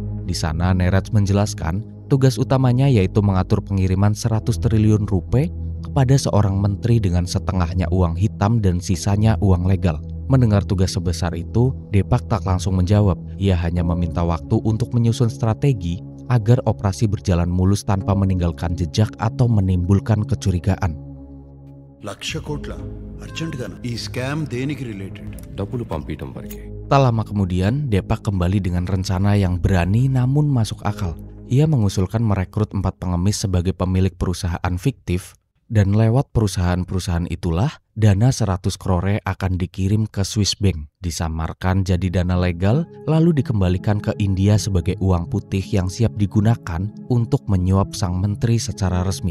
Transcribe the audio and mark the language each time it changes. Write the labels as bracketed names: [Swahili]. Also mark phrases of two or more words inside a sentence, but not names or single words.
[Indonesian] Di sana, Neeraj menjelaskan tugas utamanya yaitu mengatur pengiriman 100 triliun rupiah kepada seorang menteri dengan setengahnya uang hitam dan sisanya uang legal. Mendengar tugas sebesar itu, Depak tak langsung menjawab. Ia hanya meminta waktu untuk menyusun strategi agar operasi berjalan mulus tanpa meninggalkan jejak atau menimbulkan kecurigaan. [Telugu] 1,00,000 కోట్ల అర్జెంట్ గానా? ఈ స్కామ్ దేనికి రిలేటెడ్? డబ్బులు పంపించడం వరకే. [Indonesian] Tak lama kemudian, Depak kembali dengan rencana yang berani namun masuk akal. Ia mengusulkan merekrut 4 pengemis sebagai pemilik perusahaan fiktif, dan lewat perusahaan-perusahaan itulah dana 100 crore akan dikirim ke Swiss Bank, disamarkan jadi dana legal, lalu dikembalikan ke India sebagai uang putih yang siap digunakan untuk menyuap sang menteri secara resmi.